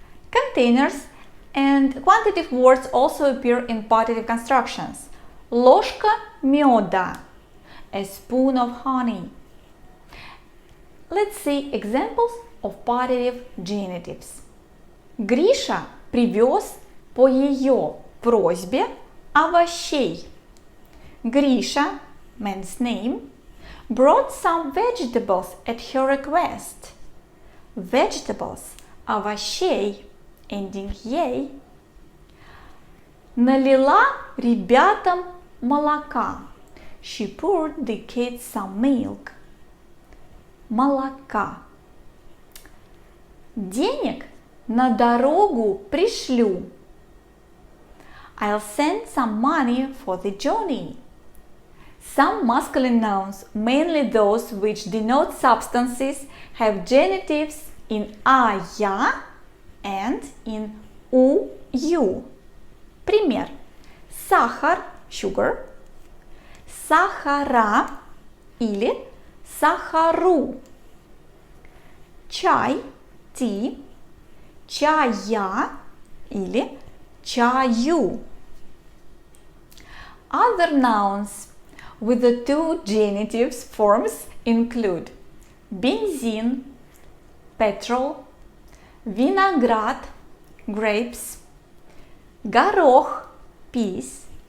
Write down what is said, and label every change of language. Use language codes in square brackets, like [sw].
[en] Containers and quantitative words also appear in partitive constructions. [ru] Ложка меда. [en] A spoon of honey. Let's see examples of partitive genitives. [ru] Гриша привез по ее просьбе овощей. [en] Гриша, man's name, brought some vegetables at her request. Vegetables, овощей, ending ей. [ru] налила ребятам молока. [en] She poured the kids some milk. Молока. Денег на дорогу пришлю. I'll send some money for the journey. Some masculine nouns, mainly those which denote substances, have genitives in а, я and in у, ю. [ru] Пример. Сахар, sugar, сахара или сахару. Чай, tea, чая или чаю. [en] Other nouns with the two genitives forms include бензин, petrol, виноград, grapes, горох, peas,